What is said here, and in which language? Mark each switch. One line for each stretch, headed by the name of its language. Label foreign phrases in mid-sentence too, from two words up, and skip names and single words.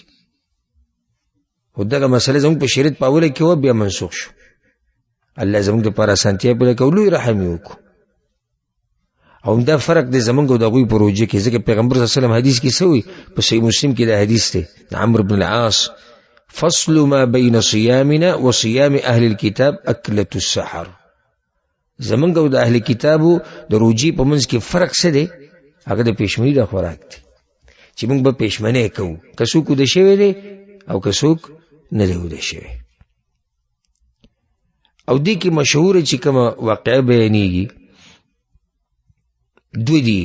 Pashto: خو دغه مسله زمونږ په شریعت په اوله کې وه، بیا منسوخ شو. الله زمونږ دپاره اسانتیا پیدا کړو، لوی رحم یې وکړو. او دا فرق دی زمونږ او د هغوی په روژه کې، ځکه پیغمبر
Arabic: صلی الله علیه وسلم
Pashto: حدیث کې څه وایي؟ په صحیح مسلم کې دا حدیث دی د عمرو بن العاص،
Arabic: فصل ما بین صیامنا و صیام اهل الكتاب اکلة السحر.
Pashto: زمونږ او د اهل کتابو د روژې په منځ کې فرق څه دی؟ هغه د پېشمني د خوراک دی، چې موږ به پېشمنی کوو، که څوک وده شوی دی او که څوک نه دی وده شوی. او دې کې مشهوره چې کومه واقعه بیانېږي دوی دي.